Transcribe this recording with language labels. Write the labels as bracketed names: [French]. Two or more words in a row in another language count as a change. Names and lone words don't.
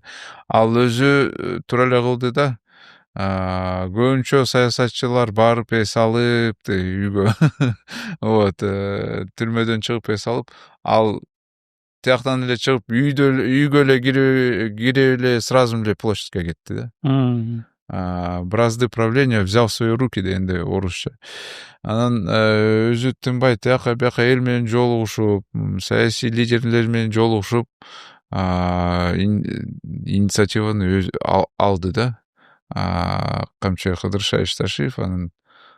[Kyrgyz] Ал өзү туура эле кылды да. Көбүнчө саясатчылар барып эс алып үйгө. Вот, түрмөдөн чыгып эс алып, ал тияктан эле чыгып үйгө эле кирип эле сразу эле площадьке кетти да. [Russian] Бразды правления взял в свои руки [Kyrgyz] дегенде орусча. Анан өзү тынбай тияка бияка эл менен жолугушуп, саясий лидерлер менен жолугушуп, инициативаны алды да. Камчы Кыдыршай Ишташиев, анан